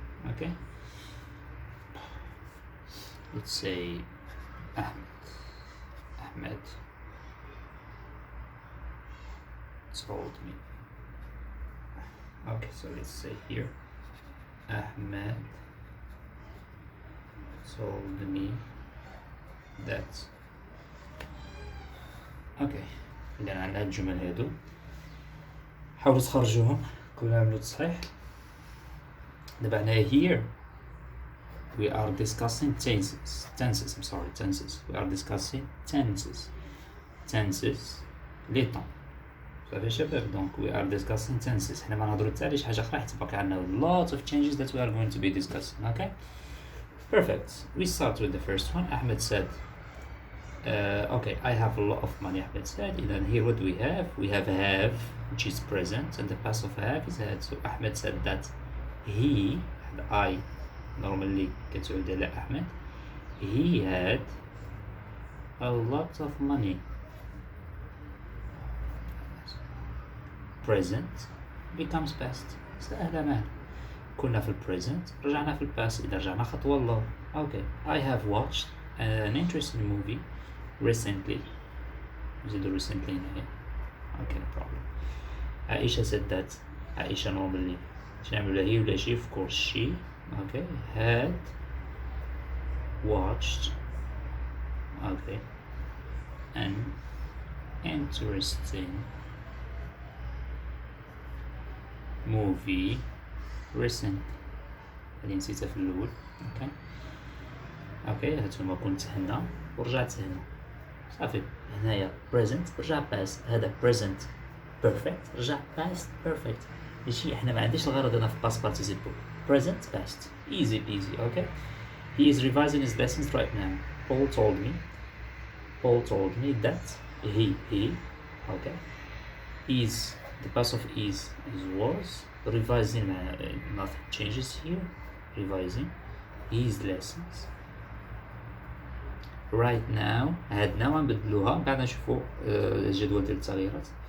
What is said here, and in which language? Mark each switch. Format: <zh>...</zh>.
<en>Okay, let's say Ahmed told me. Okay, so let's say here Ahmed told me that.</en> <ar>Okay, إذا عندنا الجمل هادو حاولوا تخرجوهم كلها عملوا تصحيح. دابا هنا</ar> <en>here we are discussing tenses. We are discussing tenses</en> <ar>لي طون صافي شباب.</ar> <en>دونك we are discussing tenses.</en> <ar>حنا ما نهضرو حتى على شي حاجة أخرى حيت باقي عندنا</ar> <en>lots of changes that we are going to be discussing. Okay, perfect. We start with the first one. Ahmed said okay, I have a lot of money. Ahmed said. And here what do we have? We have which is present, and the past of have is had. So Ahmed said that he and I normally</en> <ar>كتعود على أحمد.</ar> <en>He had a lot of money. Present becomes past.</en> <ar>سهلة مان. كنا في present رجعنا في past. إذا رجعنا خطوة لورا.</ar> <en>Okay, I have watched an interesting movie recently.</en> <ar>نزيدو recently هنا.</ar> <en>Okay, no problem. Aisha said that. Aisha normally</en> <ar>شنعملو هي ولا</ar> <en>she? Of course she. Okay, had watched an interesting movie recent.</en> <ar>هادي نسيتها في الأول. اوكي هاتوما كنت هنا ورجعت هنا صافي. هنايا present رجع past. هذا present perfect رجع past perfect. ماشي حنا ما عنديش الغرض هنا في past participle.</ar> <en>Present past easy peasy. Okay, he is revising his lessons right now. Paul told me that he okay is the past of is was. Revising nothing changes here. Revising his lessons right now.</en> <ar>هاد now غنبدلوها بعد نشوفو الجدول ديال التغييرات.</ar>